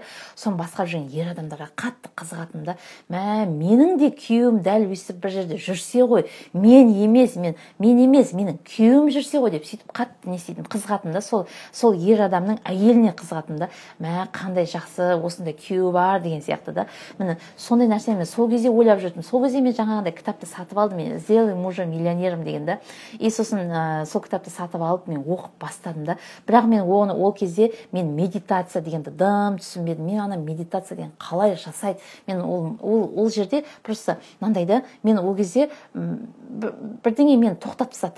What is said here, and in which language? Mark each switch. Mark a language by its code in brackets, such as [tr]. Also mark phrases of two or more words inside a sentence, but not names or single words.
[kk] Соны басқарып жүрген ер адамдарға қатты қызығатым да. Менің де күйеуім дәл өйстіп бір жерде жүрсе ғой, мен емес, менің күйеуім жүрсе ғой деп сөйтіп қатты не істейтім, қызығатым да. Сол ер адамның әйеліне қызығатым да. Қандай жақсы, осындай күйеуі бар деген сияқты да. Міне сондай нәрсе мен сол кезде ойлап жүрдім. Сол кезде мен жаңағындай кітапты сатып алдым, мен [ru] «Сделай мужа миллионером» [kk] деген да. И сосын сол кітапты сатып алып мен оқып бастадым да. Бірақ мен ол кезде мен медитация дегенді дым түсінбедім. Мен ана медитация деген қалай жасайды? Мен ол жерде просто мынандай да, мен ол кезде бірдеңе мен тоқтатып тастады.